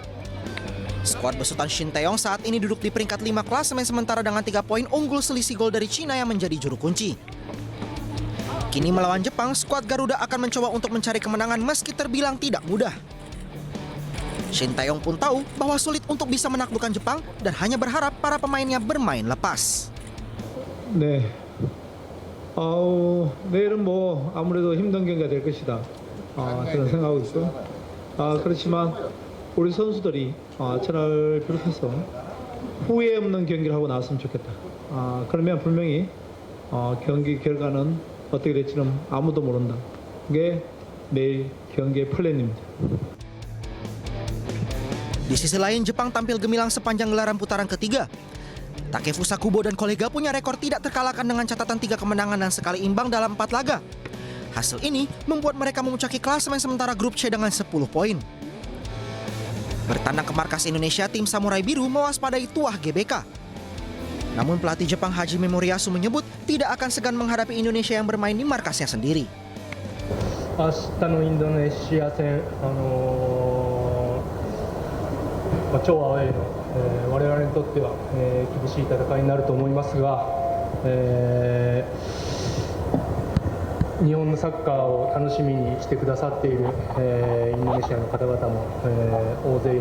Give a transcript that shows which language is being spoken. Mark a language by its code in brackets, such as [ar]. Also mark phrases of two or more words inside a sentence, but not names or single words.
[id] Skuad besutan Shin Taeyong saat ini duduk di peringkat 5 klasemen sementara dengan 3 poin unggul selisih gol dari Cina yang menjadi juru kunci. Kini melawan Jepang, skuad Garuda akan mencoba untuk mencari kemenangan meski terbilang tidak mudah. Shin Tae-yong pun tahu bahwa sulit untuk bisa menaklukkan Jepang dan hanya berharap para pemainnya bermain lepas. [ko] 네, 내일은 뭐 아무래도 힘든 경기가 될 것이다. 저는 생각하고 있고, 그렇지만 우리 선수들이 저를 비롯해서 후회 없는 경기를 하고 나왔으면 좋겠다. 그러면 분명히 경기 결과는 어떻게 될지는 아무도 모른다. 그게 내일 경기의 플랜입니다. [id] Di sisi lain, Jepang tampil gemilang sepanjang gelaran putaran ketiga. Takefusa Kubo dan kolega punya rekor tidak terkalahkan dengan catatan 3 kemenangan dan sekali imbang dalam 4 laga. Hasil ini membuat mereka memuncaki klasemen sementara grup C dengan 10 poin. Bertandang ke markas Indonesia, tim Samurai Biru mewaspadai tuah GBK. Namun pelatih Jepang Hajime Moriyasu menyebut tidak akan segan menghadapi Indonesia yang bermain di markasnya sendiri. [ja] 明日のインドネシア戦、超アウェーの、我々にとっては、厳しい戦いになると思いますが、日本のサッカーを楽しみにしてくださっている、インドネシアの方々も、大勢い